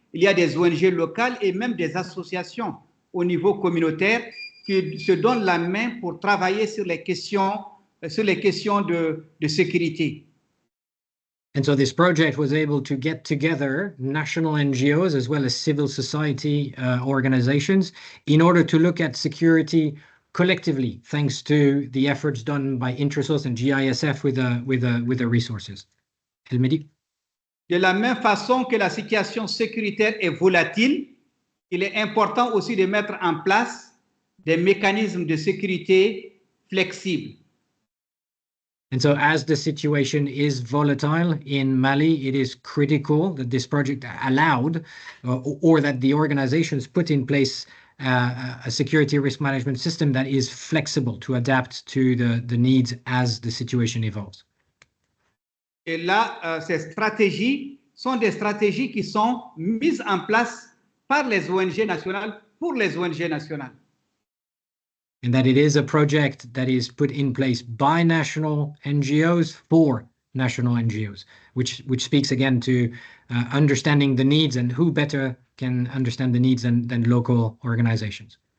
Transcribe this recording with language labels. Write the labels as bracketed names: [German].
[French] Il y a des ONG locales et même des associations au niveau communautaire qui se donnent la main pour travailler sur les questions de sécurité. [English] And so this project was able to get together national NGOs as well as civil society organizations in order to look at security collectively, thanks to the efforts done by Intrasource and GISF with the resources. El Mehdi? [French] De la même façon que la situation sécuritaire est volatile, il est important aussi de mettre en place des mécanismes de sécurité flexibles. [English] And so as the situation is volatile in Mali, it is critical that this project allowed or that the organizations put in place a security risk management system that is flexible to adapt to the needs as the situation evolves. [French] Et là, ces stratégies sont des stratégies qui sont mises en place par les ONG nationales pour les ONG nationales. [English] And that it is a project that is put in place by national NGOs for national NGOs, which speaks again to understanding the needs, and who better can understand the needs than local organizations.